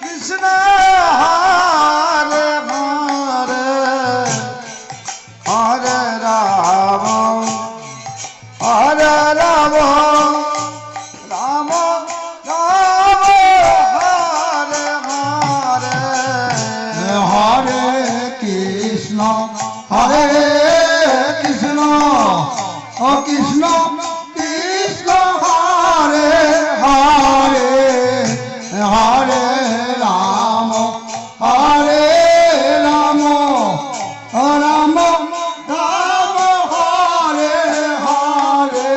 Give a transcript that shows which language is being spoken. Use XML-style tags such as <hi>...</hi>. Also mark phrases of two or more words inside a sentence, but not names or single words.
<sa>কৃষ্ণ হরে হরে হরে রাম হরে রাম রাম রাম হরে হরে হরে কৃষ্ণ হরে কৃষ্ণ ও কৃষ্ণ কৃষ্ণ হরে হরে হরে রাম হরে রাম রাম রাম হরে হরে</sa>